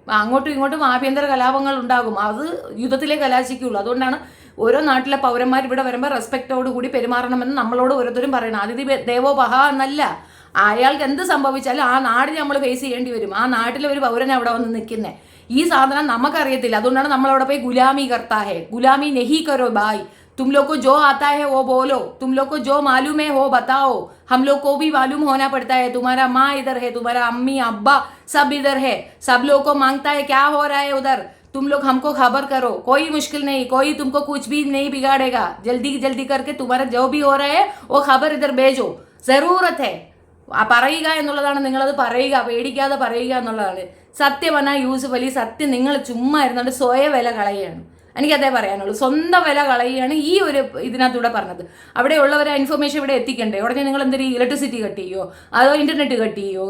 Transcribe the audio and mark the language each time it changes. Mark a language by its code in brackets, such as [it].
[ml] അങ്ങോട്ടും ഇങ്ങോട്ടും ആഭ്യന്തര കലാപങ്ങൾ ഉണ്ടാകും, അത് യുദ്ധത്തിലേ കലാശിക്കുള്ളൂ. അതുകൊണ്ടാണ് ഓരോ നാട്ടിലെ പൗരന്മാർ ഇവിടെ വരുമ്പോൾ റെസ്പെക്റ്റോട് കൂടി പെരുമാറണമെന്ന് നമ്മളോട് ഓരോരുത്തരും പറയണം. അതിഥി ദേവോ ഭഹ എന്നല്ല. അയാൾക്ക് എന്ത് സംഭവിച്ചാലും ആ നാടിനെ നമ്മൾ ഫേസ് ചെയ്യേണ്ടി വരും. ആ നാട്ടിലെ ഒരു പൗരനെ അവിടെ വന്ന് നിൽക്കുന്നത്. ഈ സാധനം നമുക്കറിയത്തില്ല. അതുകൊണ്ടാണ് നമ്മളവിടെ പോയി [hi] ഗുലാമി കർത്താ ഹെ, ഗുലാമി നെഹി കരോ ബായ്, तुम लोग को जो आता है वो बोलो, तुम लोग को जो मालूम है वो बताओ. हम लोग को भी मालूम होना पड़ता है. तुम्हारा माँ इधर है, तुम्हारा अम्मी अब्बा सब इधर है, सब लोग को मांगता है क्या हो रहा है उधर. तुम लोग हमको खबर करो, कोई मुश्किल नहीं, कोई तुमको कुछ भी नहीं बिगाड़ेगा. जल्दी जल्दी करके तुम्हारा जो भी हो रहा है वो खबर इधर भेजो. जरूरत है. [ml] പറയുക എന്നുള്ളതാണ്. നിങ്ങളത് പറയുക, പേടിക്കാതെ പറയുക എന്നുള്ളതാണ്. സത്യമെന്നാ യൂസുഫ് അലി, സത്യം നിങ്ങൾ ചുമ്മാ ഇരുന്നുകൊണ്ട് സ്വയം വില കളയുകയാണ്. എനിക്കതേ പറയാനുള്ളൂ. സ്വന്തം വില കളയുകയാണ് ഈ ഒരു ഇതിനകത്തൂടെ പറഞ്ഞത്. അവിടെ ഉള്ളവരെ ഇൻഫർമേഷൻ ഇവിടെ എത്തിക്കണ്ടേ? ഉടനെ നിങ്ങൾ എന്തെങ്കിലും ഇലക്ട്രിസിറ്റി കട്ട് ചെയ്യോ അതോ ഇന്റർനെറ്റ് കട്ട് ചെയ്യോ?